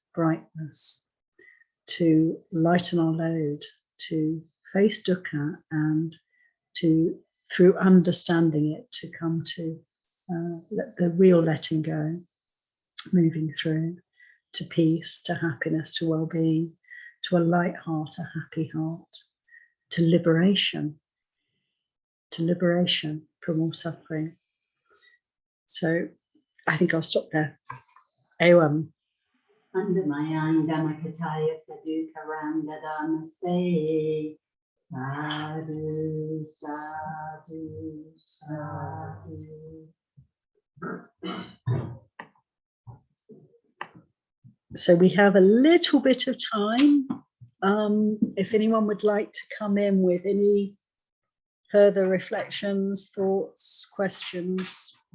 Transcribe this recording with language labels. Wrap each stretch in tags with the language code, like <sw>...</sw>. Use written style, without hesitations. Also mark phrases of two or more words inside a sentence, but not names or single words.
<en>brightness, to lighten our load, to face dukkha, and to, through understanding it, to come to the real letting go, moving through to peace, to happiness, to well-being, to a light heart, a happy heart, to liberation from all suffering. So I think I'll stop there. Ewan. Andamayanga Makataya Sadhu Karanda say Sadhu, Sadhu, Sadhu. So we have a little bit of time. If anyone would like to come in with any Further reflections, thoughts, questions?</en>